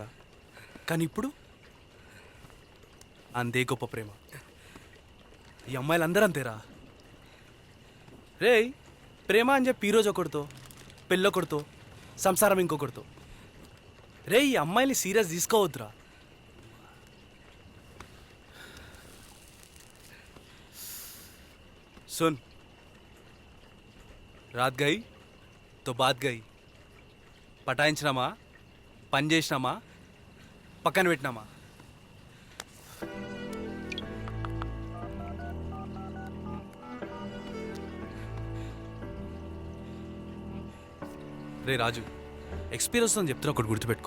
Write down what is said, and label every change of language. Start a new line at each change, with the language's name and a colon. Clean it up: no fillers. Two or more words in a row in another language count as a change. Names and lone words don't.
Telugu: కానీ ఇప్పుడు అంతే గొప్ప ప్రేమ. ఈ అమ్మాయిలందరూ అంతేరా. రేయ్, ప్రేమ అని చెప్పి ఈరోజు ఒకరితో, పెళ్ళొకరితో, సంసారం ఇంకొకరితో. రే, ఈ అమ్మాయిని సీరియస్ తీసుకోవద్దురా.
Hindi: सुन, रात गई तो बात गई.
Telugu: పటాయించినామా, పని చేసినామా, పక్కన పెట్టినామా. రే రాజు, ఎక్స్పీరియన్స్ అని చెప్తున్నా, ఒకటి గుర్తుపెట్టుకో.